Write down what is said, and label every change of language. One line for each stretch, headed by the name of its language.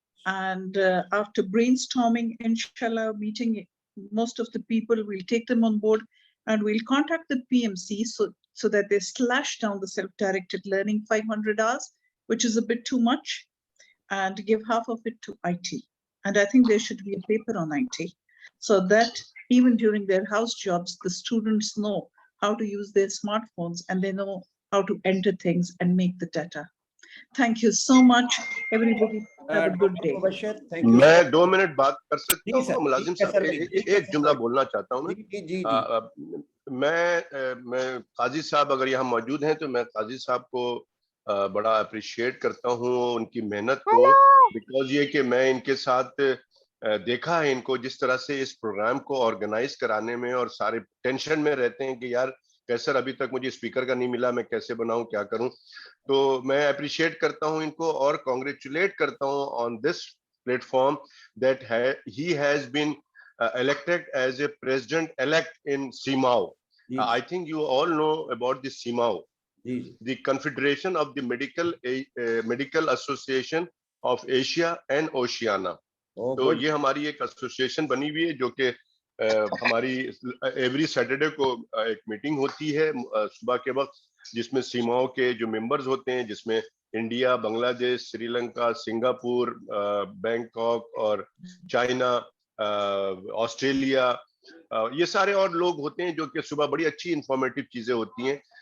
English: And after brainstorming, inshallah, meeting most of the people, we'll take them on board and we'll contact the PMC so that they slash down the self-directed learning 500 hours, which is a bit too much, and give half of it to IT. And I think there should be a paper on IT so that even during their house jobs, the students know how to use their smartphones and they know how to enter things and make the data. Thank you so much, everybody. Have a good day.
Hindi: मैं 2 minute बात कर सकता हूँ मुलाजिम साहब, एक जुमला बोलना चाहता हूँ मैं काजी साहब अगर यहाँ मौजूद हैं तो मैं काजी साहब को बड़ा अप्रिशिएट करता हूँ उनकी मेहनत को, बिकॉज ये कि मैं इनके साथ देखा है इनको जिस तरह से इस प्रोग्राम को ऑर्गेनाइज कराने में, और सारे टेंशन में रहते हैं कि यार कैसर अभी तक मुझे स्पीकर का नहीं मिला, मैं कैसे बनाऊं, क्या करूं। तो मैं अप्रिशिएट करता हूं इनको और कांग्रेचुलेट करता हूं
English: On this platform that he has been elected as a president elect in CMAO. I think you all know about the CMAO, the Confederation of the Medical Association of Asia and Oceania.
Hindi: तो ये हमारी एक association बनी हुई है जो कि हमारी एवरी सैटरडे को एक मीटिंग होती है सुबह के वक्त, जिसमें सीमाओं के जो मेंबर्स होते हैं, जिसमें India, Bangladesh, Sri Lanka, Singapore, Bangkok और चाइना, ऑस्ट्रेलिया, ये सारे और लोग होते हैं जो कि सुबह बड़ी अच्छी इंफॉर्मेटिव चीजें होती हैं।